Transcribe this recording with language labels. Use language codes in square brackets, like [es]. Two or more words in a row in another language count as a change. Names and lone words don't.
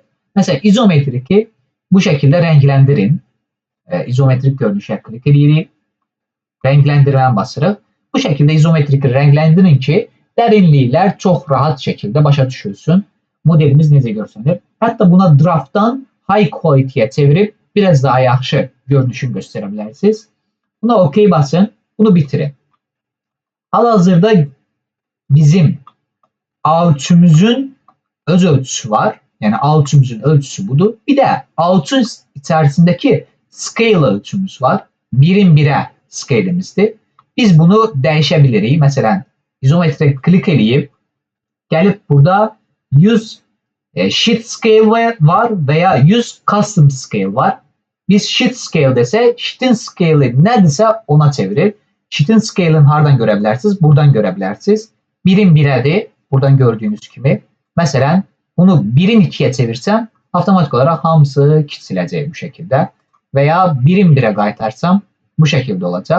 [az] Məsələn, izometriki bu şəkildə rəngləndirin. İzometrik görünüşə klik edirik. Rəngləndirməni basırıq. Bu şəkildə izometriki rəngləndirin ki, dərinliklər çox rahat şəkildə başa düşülsün. Modelimiz necə görsənir. Hətta buna draftdan [en] high quality- [az] yə çevirib biraz daha yaxşı görünüşünü göstərə bilərsiniz. Buna OK basın. Bunu bitirin. Hal-hazırda bizim A3'ümüzün öz ölçüsü var. Yəni A3'ümüzün ölçüsü budur. Bir də A3'ün içərisindəki scale ölçümüz var. 1'in 1'ə scale'imizdir. Biz bunu dəyişə bilirik. Məsələn, izometrik klik eləyib, gəlib burada [en] use sheet scale [az] var və ya [en] use custom scale [az] var. Biz [en] sheet scale [az] desək, sheet'in scale'i nədirsə ona çevirir. Sheet'in scale'ini hardan görə bilərsiniz? Buradan görə bilərsiniz. 1'in 1'ədir. Buradan gördüyünüz kimi. Məsələn, bunu 1'in 2'yə çevirsəm, avtomatik olaraq hamısı kiçiləcək bu şəkildə. Və ya 1'in 1'ə qaytarsam, bu şəkildə olacaq.